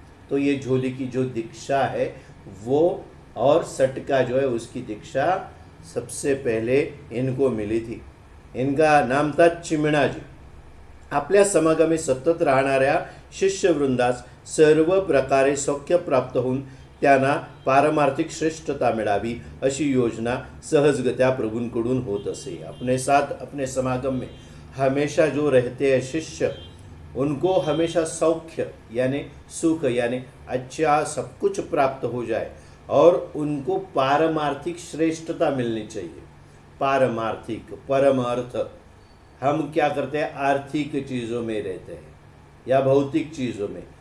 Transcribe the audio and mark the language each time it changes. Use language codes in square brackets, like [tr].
[hi] तो ये झोली की जो दीक्षा है वो, और सटका जो है उसकी दीक्षा सबसे पहले इनको मिली थी. इनका नाम था चिमणाजी. [mr] आपल्या समागमे सतत राहणाऱ्या शिष्यवृंदास सर्व प्रकारे सौख्य प्राप्त होऊन त्यांना पारमार्थिक श्रेष्ठता मिळावी अशी योजना सहजगत्या प्रभूंकडून होत असे. [hi] अपने साथ अपने समागम में हमेशा जो रहते हैं शिष्य, उनको हमेशा सौख्य यानी सुख यानी अच्छा सब कुछ प्राप्त हो जाए और उनको पारमार्थिक श्रेष्ठता मिलनी चाहिए. पारमार्थिक, परम अर्थ. हम क्या करते हैं, आर्थिक चीज़ों में रहते हैं या भौतिक चीज़ों में.